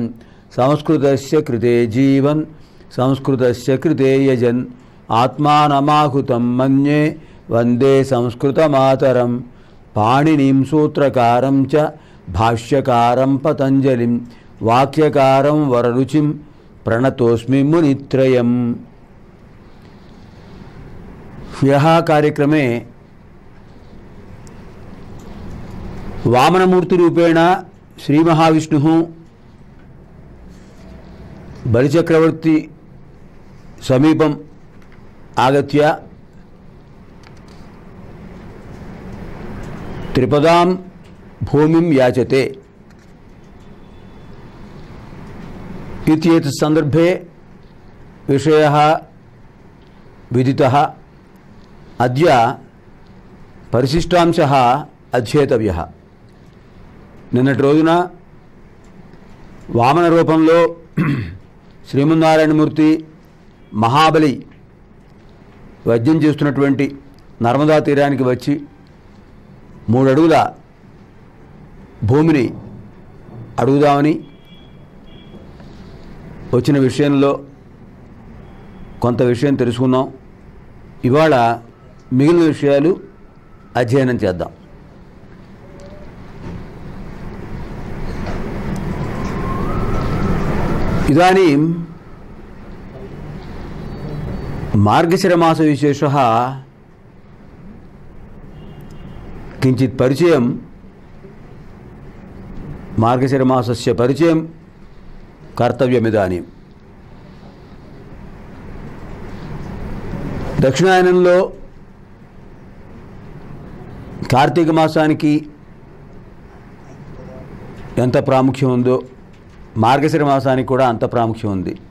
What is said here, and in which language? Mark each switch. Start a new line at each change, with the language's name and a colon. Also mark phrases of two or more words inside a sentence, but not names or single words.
Sanskrit: సంస్కృతస్య కృతే జీవన్ సంస్కృతస్య కృతే యజన్ ఆత్మానమాహుతం మన్యే వందే సంస్కృతమాతరం। పాణినిం సూత్రకారం చ భాష్యకారం పతంజలిం వాక్యకారం వరరుచిం ప్రణతోస్మి మునిత్రయం। यह कार्यक्रमे वामनमूर्ति रूपेण श्री महाविष्णुः बलिचक्रवर्ती समीपम् आगत्य त्रिपदां भूमिं याचते। इत्येतत् संदर्भे विषयः विदितः। अद्य परिशिष्टांशः अध्येतव्यः।
Telugu: నిన్నటి రోజున వామన రూపంలో శ్రీమన్నారాయణమూర్తి మహాబలి వజ్యం చేస్తున్నటువంటి నర్మదా తీరానికి వచ్చి 3 అడుగుల భూమిని అడుగుదామని వచ్చిన విషయంలో కొంత విషయం తెలుసుకున్నాం. ఇవాళ మిగిలిన విషయాలు అధ్యయనం చేద్దాం.
Sanskrit: इदानीं मार्गशिरमासविशेषः किञ्चित् परिचयं मार्गशिरमासस्य परिचयं कर्तव्यमिदानीं.
Telugu: దక్షిణాయనంలో కార్తీక మాసానికి ఎంత ప్రాముఖ్యం ఉందో మార్గశిర మాసానికి కూడా అంత ప్రాముఖ్యం ఉంది.